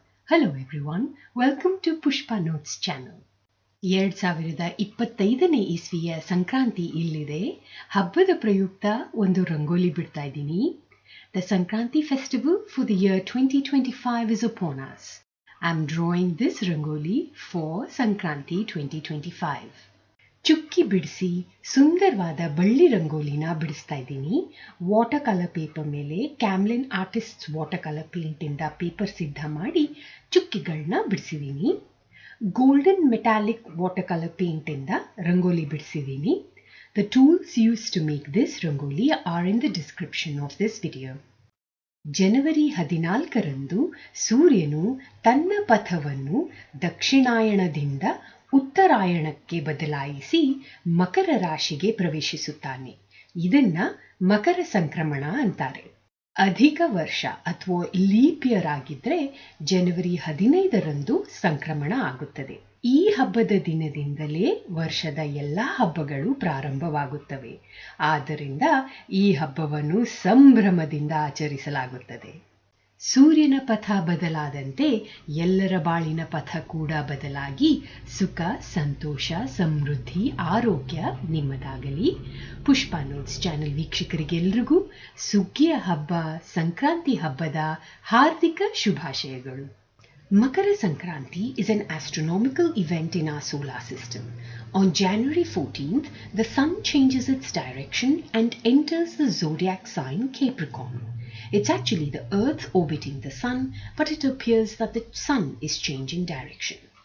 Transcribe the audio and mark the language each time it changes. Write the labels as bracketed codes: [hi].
[en] hello everyone, welcome to [kn] Pushpa notes channel. 2025ನೇ ಇಸ್ವಿಯ Sankranti ಇಲ್ಲಿದೆ. ಹಬ್ಬದ ಪ್ರಯುಕ್ತ ಒಂದು ರಂಗೋಲಿ ಬಿಡ್ತಾ ಇದ್ದೀನಿ. [en] The Sankranti festival for the year 2025 is upon us. I'm drawing this rangoli for Sankranti 2025. [kn] ಚುಕ್ಕಿ ಬಿಡಿಸಿ ಸುಂದರವಾದ ಬಳ್ಳಿ ರಂಗೋಲಿನ ಬಿಡಿಸ್ತಾ ಇದ್ದೀನಿ. ವಾಟರ್ ಕಲರ್ ಪೇಪರ್ ಮೇಲೆ Camlin artist water colour ಪೇಂಟಿಂದ paper ಸಿದ್ಧ ಮಾಡಿ ಚುಕ್ಕಿಗಳನ್ನ ಬಿಡಿಸಿದ್ದೀನಿ. Golden metallic water colour ಪೇಂಟಿಂದ rangoli ಬಿಡಿಸಿದ್ದೀನಿ. [en] The tools used to make this rangoli are in the description of this video. [kn] ಜನವರಿ 14ರಂದು ಸೂರ್ಯನು ತನ್ನ ಪಥವನ್ನು ದಕ್ಷಿಣಾಯಣದಿಂದ ಉತ್ತರಾಯಣಕ್ಕೆ ಬದಲಾಯಿಸಿ ಮಕರ ರಾಶಿಗೆ ಪ್ರವೇಶಿಸುತ್ತಾನೆ. ಇದನ್ನ ಮಕರ ಸಂಕ್ರಮಣ ಅಂತಾರೆ. ಅಧಿಕ ವರ್ಷ ಅಥವಾ ಲೀಪ್ ಇಯರ್ ಆಗಿದ್ರೆ ಜನವರಿ 15ರಂದು ಸಂಕ್ರಮಣ ಆಗುತ್ತದೆ. ಈ ಹಬ್ಬದ ದಿನದಿಂದಲೇ ವರ್ಷದ ಎಲ್ಲಾ ಹಬ್ಬಗಳು ಪ್ರಾರಂಭವಾಗುತ್ತವೆ. ಆದ್ದರಿಂದ ಈ ಹಬ್ಬವನ್ನು ಸಂಭ್ರಮದಿಂದ ಆಚರಿಸಲಾಗುತ್ತದೆ. ಸೂರ್ಯನ ಪಥ ಬದಲಾದಂತೆ ಎಲ್ಲರ ಬಾಳಿನ ಪಥ ಕೂಡ ಬದಲಾಗಿ ಸುಖ, ಸಂತೋಷ, ಸಮೃದ್ಧಿ, ಆರೋಗ್ಯ ನಿಮ್ಮದಾಗಲಿ. ಪುಷ್ಪಾ ನೋಟ್ಸ್ ಚಾನೆಲ್ ವೀಕ್ಷಕರಿಗೆಲ್ಲರಿಗೂ ಸುಗ್ಗಿಯ ಹಬ್ಬ, ಸಂಕ್ರಾಂತಿ ಹಬ್ಬದ ಹಾರ್ದಿಕ ಶುಭಾಶಯಗಳು. [en] Makara Sankranti is an astronomical event in our solar system. On January 14th, the sun changes its direction and enters the zodiac sign Capricorn. It's actually the Earth orbiting the sun, but it appears that the sun is changing direction.